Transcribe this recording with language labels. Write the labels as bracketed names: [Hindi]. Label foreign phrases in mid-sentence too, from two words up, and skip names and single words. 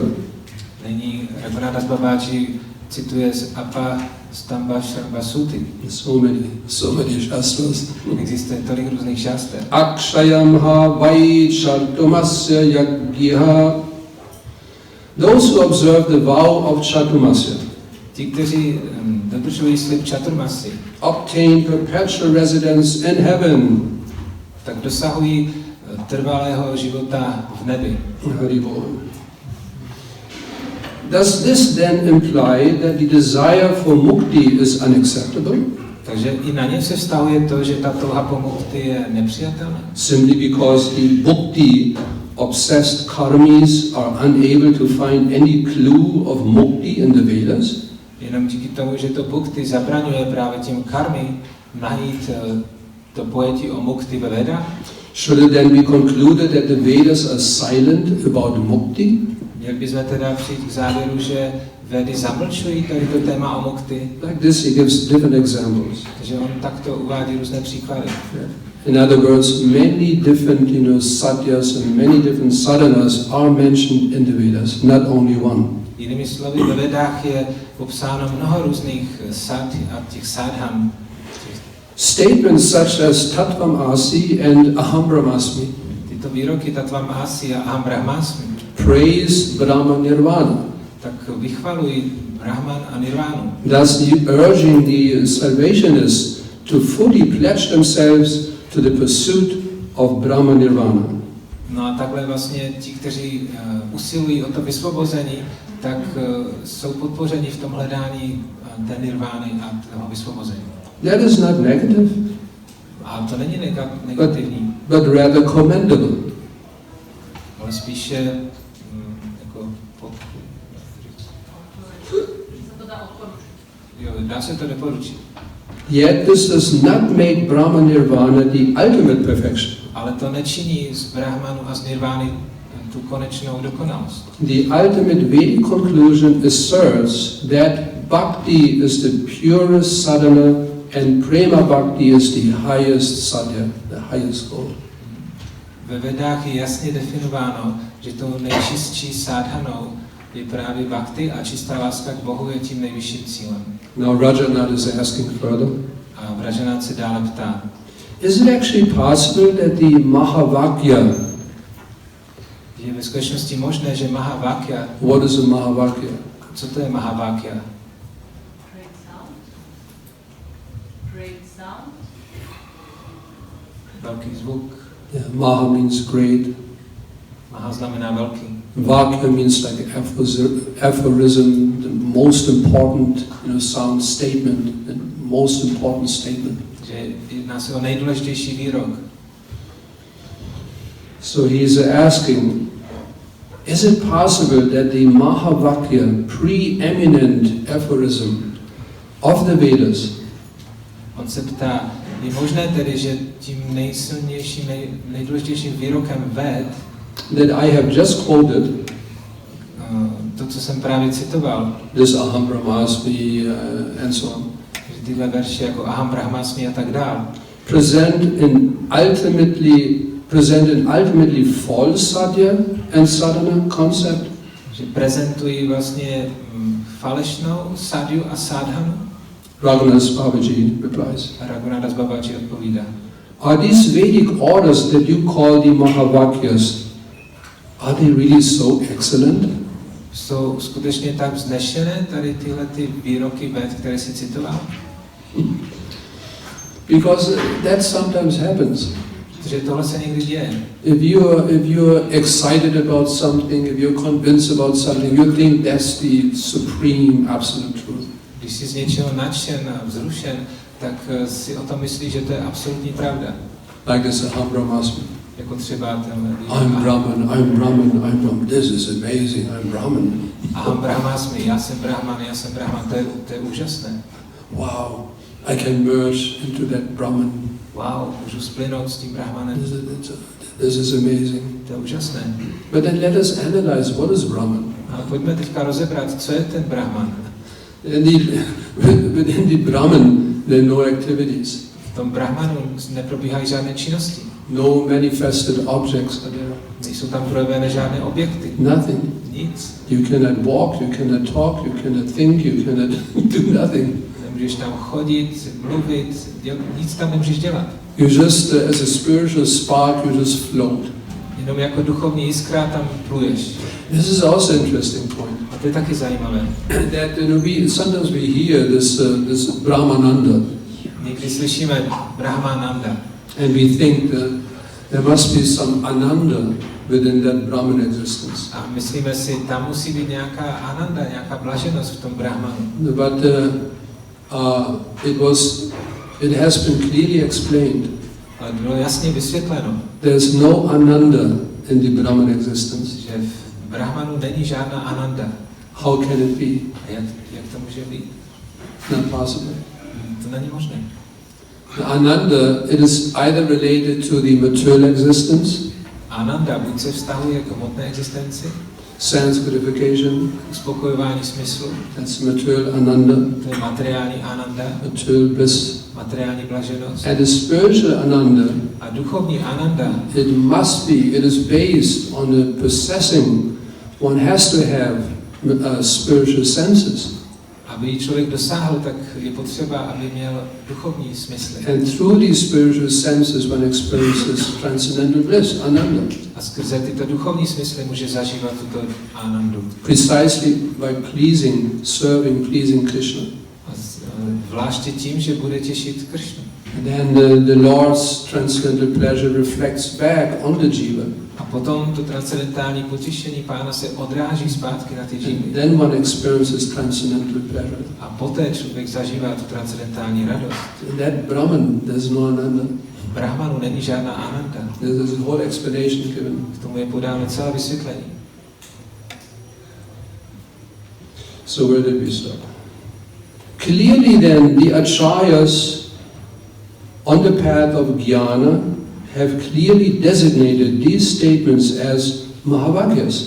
[Czech] Nyní Raghunath Babaji cituje z Apastamba Shrauta Suty. [English] So many shastras. [Czech] Existuje tolik různých šaster. [Sanskrit] Akshayam ha vai chartumasya yagyiha. [English] Those who observe the vow of Chartumasya [Czech] Ti, kteří dodržují slib Chaturmasy, [English] obtain perpetual residence in heaven. [Czech] tak dosahují trvalého života v nebi. [English] Haribol. Does this then imply that the desire for mukti is unacceptable? [Czech] Takže i na ně se vztahuje to, že ta touha po mukti je nepřijatelná. [English] Simply because the bhakti obsessed karmis are unable to find any clue of mukti in the Vedas? [Czech] Jenom díky tomu, že to bhakti zabraňuje právě tím karmy najít to pojetí o mukti ve Vedách. [English] Should it then be concluded that the Vedas are silent about mukti? [Czech] Měli bychom teda přijít k závěru, že Vedy zamlčují tady to téma o mukti. [English] Like this, he gives different examples. [Czech] Takže on takto uvádí různé příklady. [English] In other words, many different, satyas and many different sadhanas are mentioned in the Vedas, not only one. [Czech] Jinými slovy, ve Vedách je popsáno mnoho různých sad a těch sadhan. [English] Statements such as [Sanskrit] Tattvam Asi [English] and [Sanskrit] Aham Brahmasmi [Czech] Tyto výroky [Sanskrit] Tattvam Asi [Czech] a [Sanskrit] Aham Brahmasmi [English] praise Brahma Nirvana. [Czech] tak vychvalují Brahman a Nirvánu. [English] Thus urging the salvationists to fully pledge themselves to the pursuit of Brahma Nirvana. [Czech] No a takhle vlastně ti, kteří usilují o to vysvobození, tak jsou podpořeni v tom hledání té nirvány a toho vysvobození. [English] That is not negative, [Czech] A to není negativní, [English] but rather commendable. [Czech] ale spíše jako jo, dá se to doporučit. [English] Yet this does not make Brahma Nirvana the ultimate perfection. [Czech] Ale to nečiní z Brahmanu a z Nirvány tu konečnou dokonalost. [English] The ultimate Vedic conclusion asserts that bhakti is the purest sadhana and [Sanskrit] prema bhakti [English] is the highest sadhya, the highest goal. [Czech] Ve Vedách je jasně definováno, že tou nejčistší sadhanou je právě bhakti a čistá láska k Bohu je tím nejvyšším cílem. [English] Now Rajanath is asking further. [Czech] A Rajanath se dále ptá, [English] Is it actually possible that the Mahavakya, [Czech] je ve skutečnosti možné, že Mahavakya, [English] what is a Mahavakya? [Czech] co to je Mahavakya? [English] Great sound. Great sound. [Czech] Velký zvuk. [English] Yeah, Maha means great. [Czech] Maha znamená velký. [English] Vakya means like aphorism, the most important, sound statement, the most important statement. [Czech] Že jedná se o nejdůležitější výrok. [English] So he is asking, is it possible that the Mahavakya, preeminent aphorism of the Vedas, [Czech] On se ptá, je možné tedy, že tím nejsilnějším, nejdůležitějším výrokem Ved, [English] that I have just quoted, [Czech] to, co jsem právě citoval, [English] this [Sanskrit] Aham Brahmasmi [English] and so on, [Czech] že tyhle verše jako [Sanskrit] Aham Brahmasmi [Czech] a tak dál, [English] present in ultimately false sadhya and sadhana concept, [Czech] že prezentují vlastně falešnou sadhu a sadhanu. [English] Raghunath Babaji replies, [Czech] A Raghunath Babaji odpovídá, [English] are these Vedic orders that you call the Mahavakyas, are they really so excellent? [Czech] jsou skutečně tak vznešené tady tyhle ty výroky Ved, které si citoval? [English] Because that sometimes happens. [Czech] Protože tohle se někdy děje. [English] If you're excited about something, if you're convinced about something, you think that's the supreme absolute truth. [Czech] Když jsi z něčeho nadšen a vzrušen, tak si o tom myslíš, že to je absolutní pravda. [English] Like this [Sanskrit] Aham Brahmasmi. [Czech] Jako třeba ten [English] I'm Brahman, this is amazing, I'm Brahman. [Sanskrit] Aham Brahmasmi, [Czech] já jsem Brahman, to je úžasné. [English] wow, I can merge into that Brahman. [Czech] Wow, můžu splynout s tím Brahmanem. [English] This is amazing. [Czech] To je úžasné. [English] But then let us analyze what is Brahman. [Czech] A pojďme teďka rozebrat, co je ten Brahman. [English] Within the Brahman, there are no activities. [Czech] V tom Brahmanu neprobíhají žádné činnosti. [English] No manifested objects are there. [Czech] Nejsou tam projevené žádné objekty. [English] Nothing. [Czech] Nic. [English] You cannot walk, you cannot talk, you cannot think, you cannot do nothing. [Czech] Nemůžeš tam chodit, mluvit, nic tam nemůžeš dělat. [English] You just, as a spiritual spark, you just float. [Czech] Jenom jako duchovní jiskra tam pluješ. [English] This is also an interesting point. [Czech] A to je taky zajímavé. [English] That sometimes we hear this Brahmananda. [Czech] Někdy slyšíme Brahmananda. [English] And we think that there must be some Ananda within that Brahman existence. [Czech] A myslíme si, tam musí být nějaká Ananda, nějaká blaženost v tom Brahmanu. [English] But it has been clearly explained. [Czech] Ale bylo jasně vysvětleno. [English] There's no Ananda in the Brahman existence. [Czech] Že v Brahmanu není žádná Ananda. [English] How can it be? [Czech] A jak to může být? [English] Not possible. [Czech] To není možné. [English] The Ananda, it is either related to the material existence, [Czech] Ananda buď se vztahuje k hmotné existenci, [English] sense gratification, [Czech] uspokojování smyslu, [English] that's material Ananda, [Czech] to je materiální Ananda, [English] material bliss, [Czech] materiální blaženost. [English] and the spiritual Ananda, [Czech] A duchovní Ananda, [English] it is based on the possessing, one has to have spiritual senses. [Czech] aby člověk dosáhl, tak je potřeba, aby měl duchovní smysly. [English] And through these spiritual senses one experiences transcendental bliss, Ananda. [Czech] A skrze tyto duchovní smysly může zažívat tuto Anandu. [English] Precisely by serving, pleasing Krishna. [Czech] A zvláště tím, že bude těšit Krishnu. [English] And then the Lord's transcendental pleasure reflects back on the jiva. [Czech] A potom to transcendentální potěšení Pána se odráží zpátky na ty živy. [English] Then one experiences transcendental pleasure. [Czech] A poté člověk zažívá tu transcendentální radost. [English] In that Brahman, there's no Ananda. [Czech] V Brahmanu není žádná Ananda. [English] There's a whole explanation given. [Czech] K tomu je podáno celé vysvětlení. [English] So where did we stop? Clearly then, the acharyas on the path of jnana have clearly designated these statements as Mahavakyas.